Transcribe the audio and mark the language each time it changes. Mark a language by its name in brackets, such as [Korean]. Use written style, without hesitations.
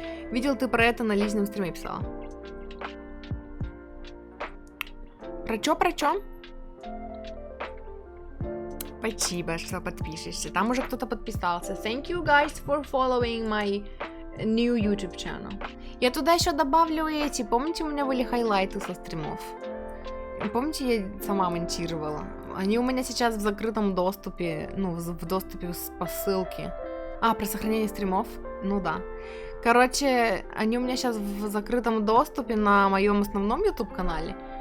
[Russian] Видел ты про это на личном стриме писала? Про чё? Спасибо, что подпишешься. Там уже кто-то подписался. [English] Thank you guys for following my new YouTube channel. [Russian] Я туда еще добавлю эти. Помните, у меня были хайлайты со стримов? Помните, я сама монтировала? Они у меня сейчас в закрытом доступе. Ну, в доступе по ссылке. Про сохранение стримов? Ну да. Короче, они у меня сейчас в закрытом доступе на моем основном YouTube-канале.